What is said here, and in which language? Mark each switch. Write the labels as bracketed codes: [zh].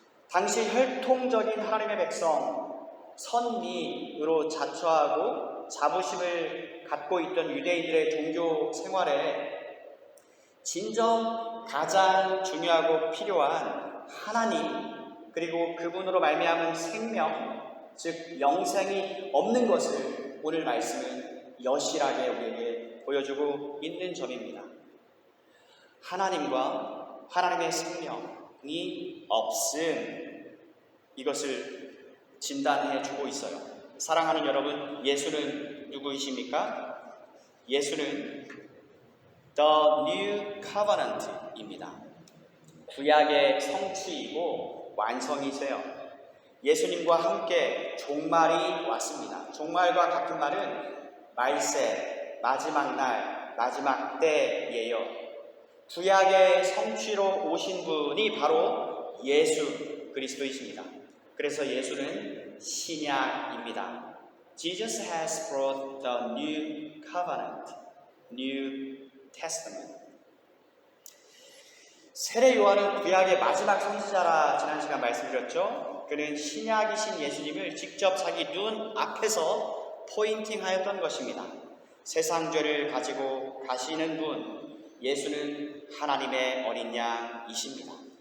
[ko] 당시 혈통적인 하나님의 백성 선미으로 자처하고 자부심을 갖고 있던 유대인들의 종교 생활에 진정 가장 중요하고 필요한 하나님 그리고 그분으로 말미암은 생명 즉 영생이 없는 것을 오늘 말씀은 여실하게 우리에게 보여주고 있는 점입니다. 하나님과 하나님의 생명이 없음 이것을 진단해 주고 있어요. 사랑하는 여러분, 예수는 누구이십니까? 예수는 The New Covenant 입니다. 구약의 성취이고 완성이세요. 예수님과 함께 종말이 왔습니다. 종말과 같은 말은 말세, 마지막 날, 마지막 때예요. 구약의 성취로 오신 분이 바로 예수, 그리스도이십니다. 그래서 예수는 신약입니다. [en] Jesus has brought the new covenant, new testament. [ko] 세례 요한은 구약의 마지막 선지자라 지난 시간 말씀드렸죠. 그는 신약이신 예수님을 직접 자기 눈 앞에서 포인팅하였던 것입니다. 세상 죄를 가지고 가시는 분, 예수는 하나님의 어린 양이십니다.